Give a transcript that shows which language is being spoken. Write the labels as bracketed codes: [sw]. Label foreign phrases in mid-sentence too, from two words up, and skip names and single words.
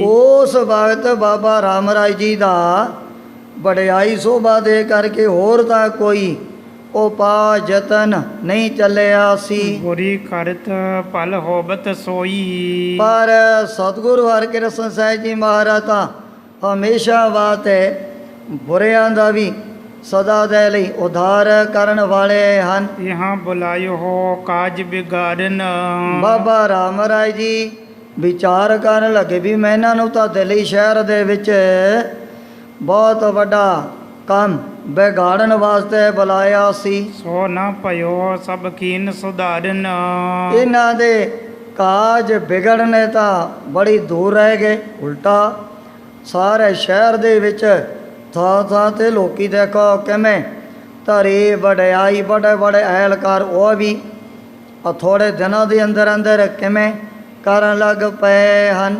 [pa] ਉਸ ਵਕਤ ਬਾਬਾ ਰਾਮ ਰਾਏ ਜੀ ਦਾ ਵਡਿਆਈ ਸੋਭਾ ਦੇ ਕਰਕੇ ਹੋਰ ਤਾਂ ਕੋਈ ਉਪਾਅ ਯਤਨ ਨਹੀਂ ਚੱਲਿਆ ਸੀ। [bra] ਬੁਰੀ ਕਰਤ ਭਲ ਹੋਬਤ ਸੋਈ। [pa] ਪਰ ਸਤਿਗੁਰੂ ਹਰਿਕ੍ਰਿਸ਼ਨ ਸਾਹਿਬ ਜੀ ਮਹਾਰਾਜ ਤਾਂ ਹਮੇਸ਼ਾ ਵਾਸਤੇ ਬੁਰਿਆਂ ਦਾ ਵੀ ਸਦਾ ਦੇ ਲਈ ਉਧਾਰ ਕਰਨ ਵਾਲੇ ਹਨ। [bra] यहाँ बुलायो हो काज बिगाड़न। [pa] ਬਾਬਾ ਰਾਮ ਰਾਏ ਜੀ ਵਿਚਾਰ ਕਰਨ ਲੱਗੇ ਵੀ ਮੈਂ ਇਹਨਾਂ ਨੂੰ ਤਾਂ ਦਿੱਲੀ ਸ਼ਹਿਰ ਦੇ ਵਿੱਚ ਬਹੁਤ ਵੱਡਾ ਕੰਮ ਵਿਗਾੜਨ ਵਾਸਤੇ ਬੁਲਾਇਆ ਸੀ। [bra] ਸੋ ਨਾ ਭਇਓ ਸਭ ਕੀਨ ਸੁਧਾਰਨ। [pa] ਇਹਨਾਂ ਦੇ ਕਾਜ ਵਿਗੜਨੇ ਤਾਂ ਬੜੀ ਦੂਰ ਰਹਿ ਗਏ, ਉਲਟਾ ਸਾਰੇ ਸ਼ਹਿਰ ਦੇ ਵਿੱਚ ਥਾਂ ਥਾਂ 'ਤੇ ਲੋਕੀ ਦੇਖੋ ਕਿਵੇਂ ਧਰੀ ਵਡਿਆਈ, ਬੜੇ ਬੜੇ ਅਹਿਲਕਾਰ ਉਹ ਵੀ ਥੋੜ੍ਹੇ ਦਿਨਾਂ ਦੇ ਅੰਦਰ ਅੰਦਰ ਕਿਵੇਂ ਕਰਨ ਲੱਗ ਪਏ ਹਨ।